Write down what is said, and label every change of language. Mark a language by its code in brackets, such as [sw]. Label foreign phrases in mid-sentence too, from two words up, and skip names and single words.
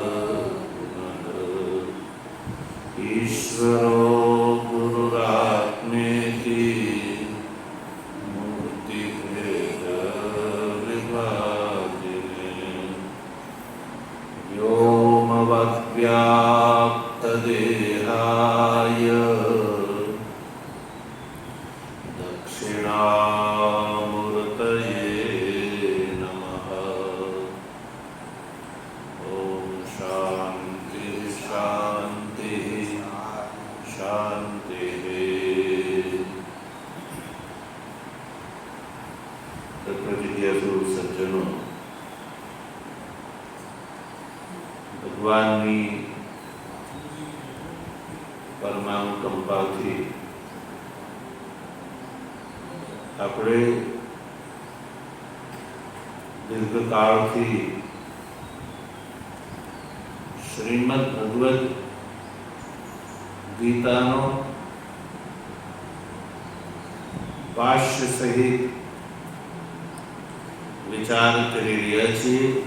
[sa] पुनः ईश्वरो गुरुरात्मेति मूर्तिभेदविभागिने व्योमवद्व्याप्तदेहाय दक्षिणामूर्तये नमः। ॐ शान्ति शान्ति शान्तिः। [hi] तत्वजिज्ञासु सज्जनों, [gu] ભગવાનની પરમાનુકંપાથી આપણે દીર્ઘકાળથી શ્રીમદ ભગવદ ગીતાનો ભાષ્ય સહિત વિચાર કરી રહ્યા છીએ.